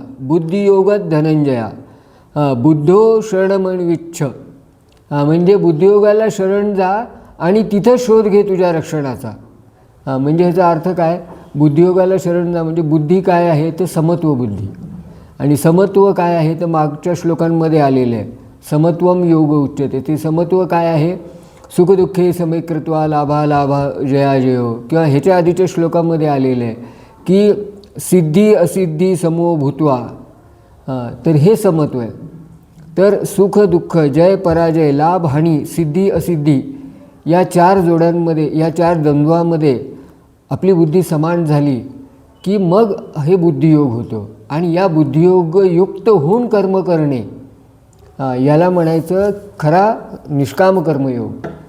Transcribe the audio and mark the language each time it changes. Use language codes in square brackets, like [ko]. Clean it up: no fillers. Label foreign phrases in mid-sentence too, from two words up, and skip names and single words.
[sa] बुद्धियोगात धनंजया बुद्धो शरणमन्विच्छ. [mr] म्हणजे बुद्धियोगाला शरण जा आणि तिथं शोध घे तुझ्या रक्षणाचा. म्हणजे ह्याचा अर्थ काय, बुद्धियोगाला शरण जा म्हणजे बुद्धी काय आहे तर समत्व बुद्धी. आणि समत्व काय आहे तर मागच्या श्लोकांमध्ये आलेलं आहे. [sa] समत्वम योग उच्यते. [mr] ते समत्व काय आहे, [sa] सुखदुःखे समेकृत्वा लाभा लाभा जया जयो. [mr] किंवा ह्याच्या आधीच्या श्लोकामध्ये आलेलं आहे की [sa] सिद्धी असिद्धी समो भूत्वा. [mr] तर हे समत्व आहे. तर सुख दुःख जय पराजय लाभ हानी सिद्धी असिद्धी या चार जोड्यांमध्ये, या चार द्वंद्वामध्ये आपली बुद्धी समान झाली की मग हे बुद्धियोग होतो. आणि या बुद्धियोगयुक्त होऊन कर्म करणे याला म्हणायचं खरा निष्काम कर्मयोग.